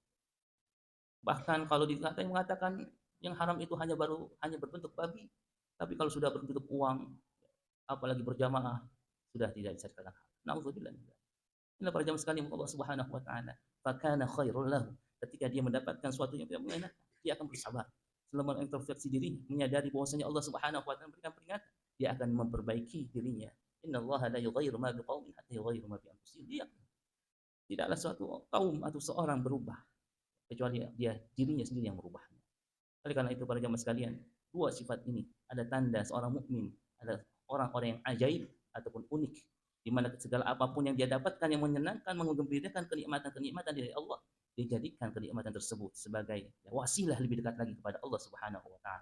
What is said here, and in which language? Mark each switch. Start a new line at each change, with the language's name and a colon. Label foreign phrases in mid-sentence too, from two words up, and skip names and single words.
Indonesian: Bahkan kalau dikatakan mengatakan yang haram itu hanya berbentuk babi, tapi kalau sudah berbentuk uang, apalagi berjamaah, sudah tidak bisa dikatakan. Nauzubillah. Inilah para jamaah sekalian
Arabic: الله سبحانه وتعالى. فكان خيرا له.
Indonesian: Ketika dia mendapatkan sesuatu yang tidak mengenakan, dia akan bersabar. Selama introspeksi diri, menyadari bahwasanya
Arabic: الله سبحانه وتعالى
Indonesian: memberikan peringatan, dia akan memperbaiki dirinya.
Arabic: إن الله لا يغير ما بقوم حتى يغيروا ما بأنفسهم.
Indonesian: Dia tidaklah suatu kaum atau seorang berubah kecuali dia dirinya sendiri yang merubahnya. Oleh karena itu para jamaah sekalian, dua sifat ini ada tanda seorang mukmin, ada orang-orang yang ajaib ataupun unik di mana segala apapun yang dia dapatkan yang menyenangkan, menggembirakan kenikmatan-kenikmatan dari Allah, dijadikan kenikmatan tersebut sebagai wasilah lebih dekat lagi kepada
Arabic: الله سبحانه وتعالى.